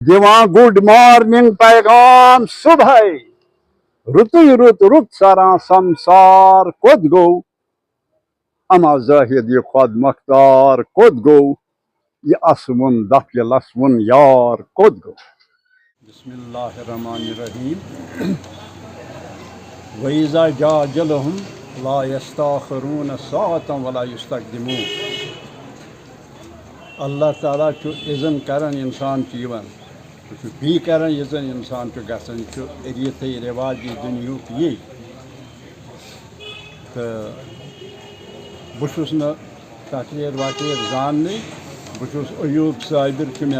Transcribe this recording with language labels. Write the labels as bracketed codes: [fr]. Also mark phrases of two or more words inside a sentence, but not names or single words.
[ks] دِوان [en] good morning [ks] پیغام صبحے رُتُے رُت سران سمسار کوٚت گوٚو اما زٲہِد یہِ خۄد مۄختار کوٚت گوٚو یہِ اَسوُن دَفہِ لَسوُن یار کوٚت گوٚو [ar] بسم اللہ الرحمن الرحیم وَإِذَا جَاءَ أَجَلُهُمْ لَا يَسْتَأْخِرُونَ سَاعَةً وَلَا يَسْتَقْدِمُونَ [ks] اللہ تعالیٰ چھُ اِذن کران اِنسان چھُ یِوان سُہ چھُ بی کران یہِ زن اِنسان چھُ گژھان یہِ چھُ ریٖتھٕے رِواجی دُنیہُک یی تہٕ بہٕ چھُس نہٕ تقریر وقریر زاننٕے بہٕ چھُس ایوب صابر چھُ مےٚ